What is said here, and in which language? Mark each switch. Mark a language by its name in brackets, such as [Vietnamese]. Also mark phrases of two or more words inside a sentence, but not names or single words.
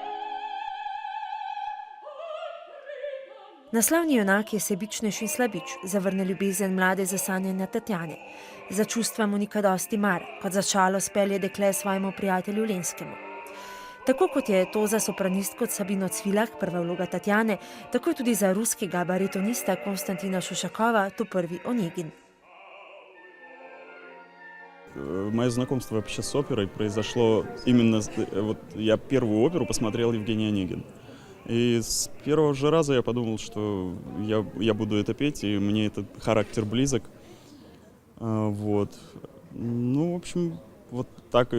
[Slovenian] Naslovni junak je sebičnež in slabič, zavrne ljubezen mlade zasanjene Tatjane. Za čustva mu nikaj dosti mar, kot za šalo spelje dekle svojemu prijatelju Lenskemu. Tako kot je to za sopranistko Sabino Cvilak prva vloga Tatjane, tako je tudi za ruskega baritonista Konstantina Šušakova to prvi Onegin. [Russian] Мое знакомство вообще с оперой произошло именно... Вот я первую оперу посмотрел Евгений Онегин. И с первого же раза я подумал, что я буду это петь, и мне этот характер близок. Вот. Ну, в общем, вот так.